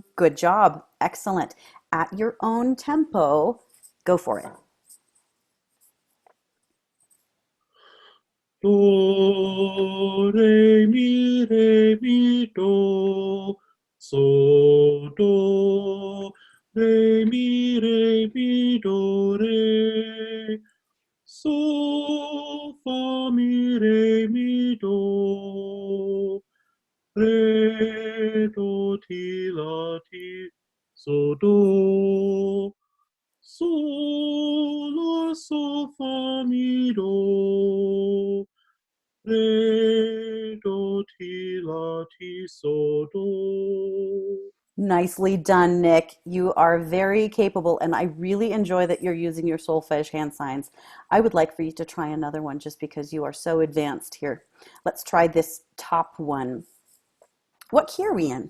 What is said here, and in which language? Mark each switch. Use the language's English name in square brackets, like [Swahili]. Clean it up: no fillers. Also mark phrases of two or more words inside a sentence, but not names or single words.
[English] Good job. Excellent. At your own tempo, go for it. do, so, re, so, fa, mi, re, mi, do, ti, la, ti, so, so, la, so, fa, mi, do, ti, la, ti, so, do. Nicely done, Nick. You are very capable, and I really enjoy that you're using your solfege hand signs. I would like for you to try another one just because you are so advanced here. Let's try this top one. What key are we in?